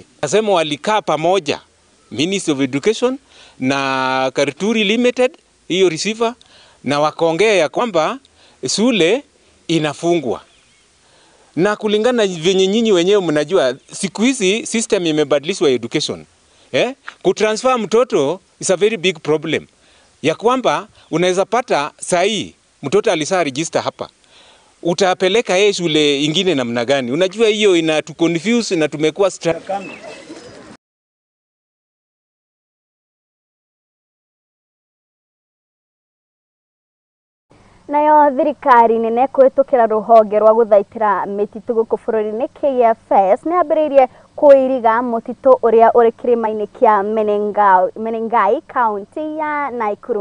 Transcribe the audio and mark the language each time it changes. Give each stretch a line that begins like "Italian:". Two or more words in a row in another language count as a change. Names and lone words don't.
Swahili: Nasema walikaa pamoja Ministry of Education na Karturi Limited, hiyo receiver, na wakaongea ya kwamba shule inafungwa. Na kulingana venye nyinyi wenyewe mnajua siku hizi system imebadilishwa education. Kutransfer mtoto
English: is a very big problem.
Swahili: Ya kwamba unaweza pata sahi mtoto alisa register hapa, utapeleka yeye shule ingine namna gani? Unajua hiyo inatu confuse na tumekuwa struggle.
Kikuyu: Nayo thirikari nene kwĩtũkĩra rũhonge rwa gũthaitĩra mĩtitũ gũkũ bũrũri-inĩ KFS nĩ ambĩrĩirie kũiriga mũtitũ ũrĩa ũrĩ kĩrĩma-inĩ kĩa Menengai kaunti ya Nakuru.